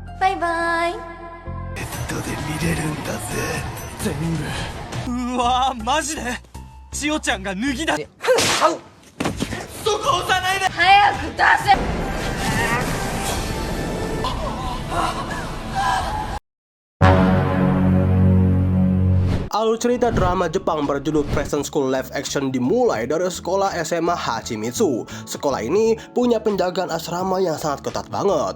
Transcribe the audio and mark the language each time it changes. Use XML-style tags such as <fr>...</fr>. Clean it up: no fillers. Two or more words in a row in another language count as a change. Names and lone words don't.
<ja>バイバイ。ネットで見れるんだぜ。全部。うわー、マジで千代ちゃんが脱ぎだ。そこ押さないで。早く出せ。</ja> <id>Alur cerita drama Jepang berjudul Present School Live Action dimulai dari sekolah SMA Hachimitsu. Sekolah ini punya penjagaan asrama yang sangat ketat banget.</id>